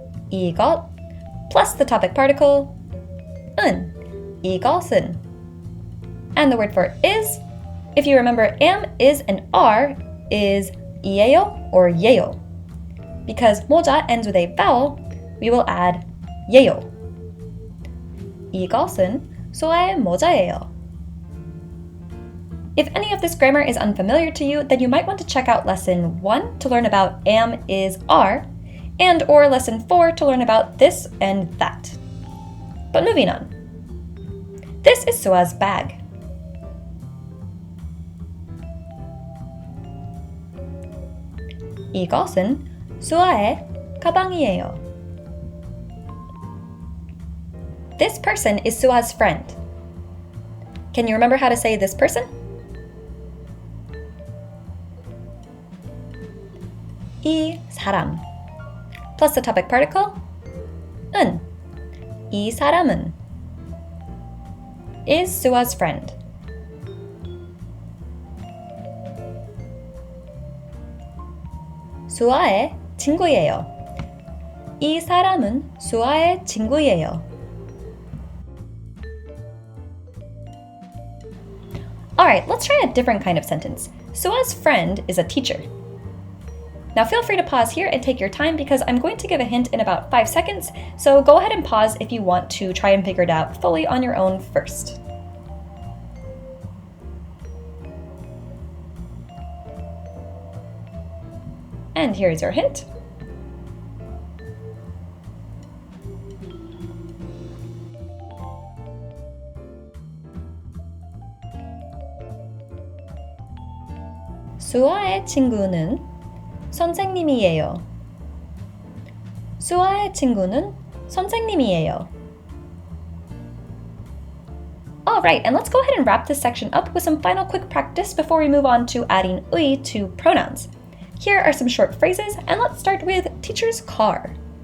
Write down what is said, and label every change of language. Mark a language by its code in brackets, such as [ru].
[ko] 이것 [en] plus the topic particle [ko] 은, 이것은. [en] And the word for is, if you remember am, is, and are, is 이에요 or 예요. Because 모자 ends with a vowel, we will add 예요. [ko] 이것은 수아의 모자예요. [en] If any of this grammar is unfamiliar to you, then you might want to check out lesson 1 to learn about am, is, are, and or lesson 4 to learn about this and that. But moving on. This is Sua's bag. [ko] 이것은 수아의 가방이에요. [en] This person is Sua's friend. Can you remember how to say this person? [ko] 이 사람. [en] Plus the topic particle [ko] 은. 이 사람은 [en] is Sua's friend. [ko] 수아의 친구예요. 이 사람은 수아의 친구예요. [en] Alright, let's try a different kind of sentence. Sua's friend is a teacher. Now feel free to pause here and take your time because I'm going to give a hint in about 5 seconds, so go ahead and pause if you want to try and figure it out fully on your own first. And here's your hint. [ko] 수아의 친구는 선생님이에요. 수아의 친구는 선생님이에요. [en] Alright, and let's go ahead and wrap this section up with some final quick practice before we move on to adding uy to pronouns. Here are some short phrases, and let's start with teacher's car.